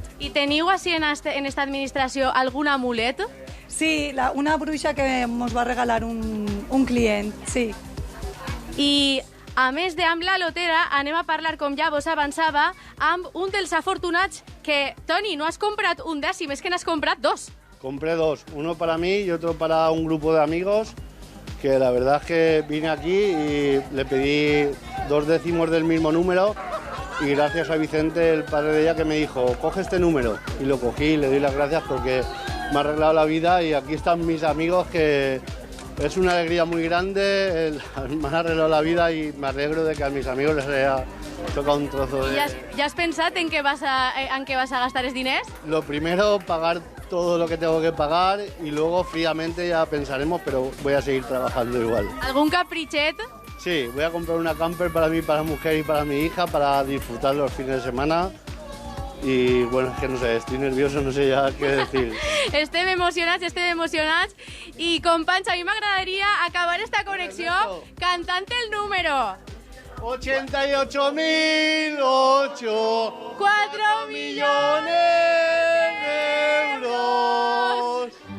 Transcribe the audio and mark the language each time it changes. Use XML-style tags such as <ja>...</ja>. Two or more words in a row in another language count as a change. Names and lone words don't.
<ca>I teniu així en esta administració algun amulet? Sí, una bruixa que ens va regalar un client, sí. I a més d'amb la lotera, anem a parlar, com ja vos avançava, amb un dels afortunats que, Toni, no has comprat un dècim, és que n'has comprat dos.</ca> <es>Compré dos, uno para mí y otro para un grupo de amigos, que la verdad es que vine aquí y le pedí 2 décimos del mismo número y gracias a Vicente, el padre de ella, que me dijo, coge este número. Y lo cogí y le doy las gracias porque me ha arreglado la vida y aquí están mis amigos, que es una alegría muy grande, me han arreglado la vida y me alegro de que a mis amigos les haya tocado un trozo de... ¿Ya has pensado en qué vas a gastar</es> <ca>els diners?</ca> <es>Lo primero, pagar todo lo que tengo que pagar y luego fríamente ya pensaremos, pero voy a seguir trabajando igual. ¿Algún caprichet? Sí, voy a comprar una camper para mí, para mi mujer y para mi hija, para disfrutar los fines de semana. Y bueno, es que no sé, estoy nervioso, no sé ya qué decir.</es> <ca>Estem emocionats. I, companys, a mi m'agradaria acabar esta connexió cantant el número. 88.008</ca> <es>4 millones de euros.</es>